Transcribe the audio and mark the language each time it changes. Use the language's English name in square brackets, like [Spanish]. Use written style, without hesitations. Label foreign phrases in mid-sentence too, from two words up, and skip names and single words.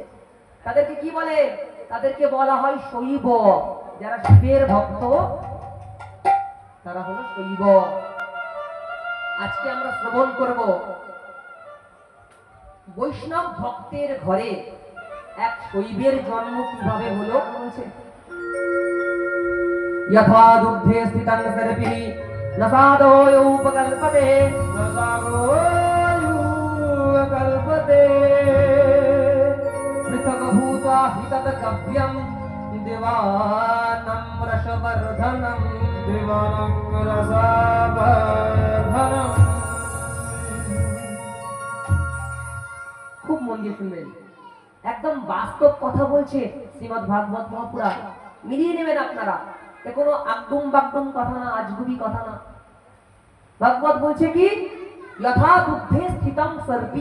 [Bangla] তাদেরকে কি বলে? তাদেরকে বলা হয় শৈব। যারা শিবের ভক্ত তারা হলো শৈব। আজকে আমরা শ্রবণ করব বৈষ্ণব ভক্তের ঘরে এক শৈবের জন্ম কিভাবে হলো। [Sanskrit] বলছে यथा दुग्धे स्थितं सर्पिः न साधोऽयोपकल्पते न साधोऽयोपकल्पते पृथक् भूत्वा हि तत् कव्यं दिवानं रसवर्धनं दिवानं रसवर्धनं। [Bangla] খুব মন দিয়ে শুনবেন, একদম বাস্তব কথা বলছে শ্রীমদ্ ভাগবত মহাপুরাণ। মিলিয়ে নেবেন আপনারা, এ কোনো আকদুম বাকদুম কথা না, আজগুবি কথা না। ভাগবত বলছে কি, [Sanskrit] যথা দুগ্ধে স্থিতং সর্পি।